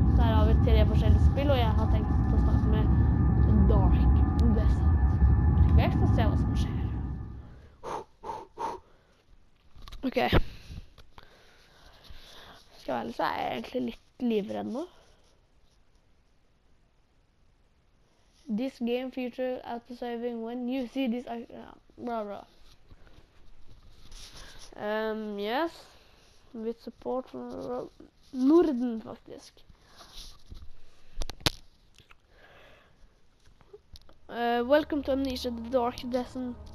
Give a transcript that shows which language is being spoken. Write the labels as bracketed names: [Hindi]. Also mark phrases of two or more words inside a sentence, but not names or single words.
[Norwegian] Så her har vi 3 forskjellige spill, og jeg har tenkt å starte med Dark Descent. Vi skal se hva som skjer. Ok. Skal jeg være så er jeg egentlig litt livredd nå. [English] This game features auto-saving when you see this... blah, blah. Yes. With support from Norden, faktisk. Welcome to Amnesia, the Dark Descent.